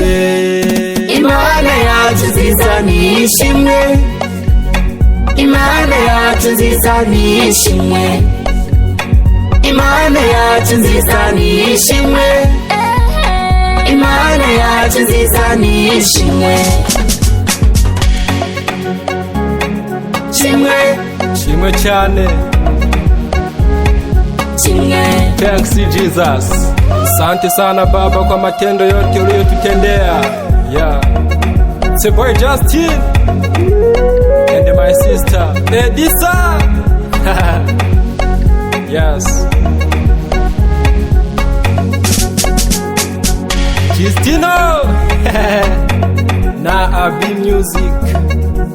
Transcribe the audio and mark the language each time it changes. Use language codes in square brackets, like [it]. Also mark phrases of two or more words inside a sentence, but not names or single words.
[rw] Imana yacu nziza nishimwe, Imana yacu nziza nishimwe, Imana yacu nziza nishimwe, Imana yacu nziza nishimwe. Shimwe, shimwe cyane. shimwe. [en] Thanks Jesus. [sw] Asante sana Baba kwa matendo yote uliyotutendea. [en] Yeah. It's a boy Justin and my sister Edisa. Yes. [sw] Justino. Na Abi Music.